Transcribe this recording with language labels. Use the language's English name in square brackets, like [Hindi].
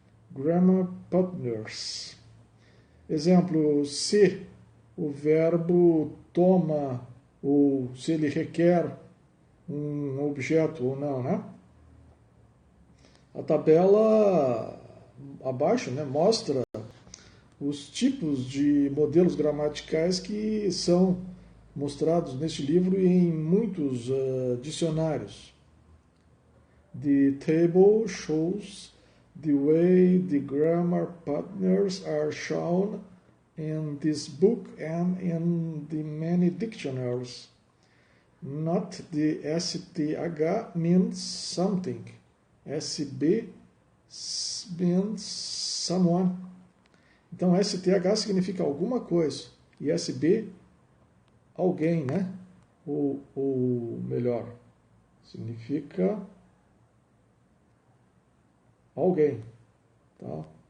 [Portuguese] Grammar partners. Exemplo, se o verbo toma ou se ele requer um objeto ou não, né? A tabela abaixo, né, mostra os tipos de modelos gramaticais que são mostrados neste livro e em muitos dicionários. [English] The table shows the way the grammar partners are shown in this book and in the many dictionaries. Not the STH means something. SB means someone. [Portuguese] Então, STH significa alguma coisa e SB, alguém, né? Ou melhor, significa alguém, tá?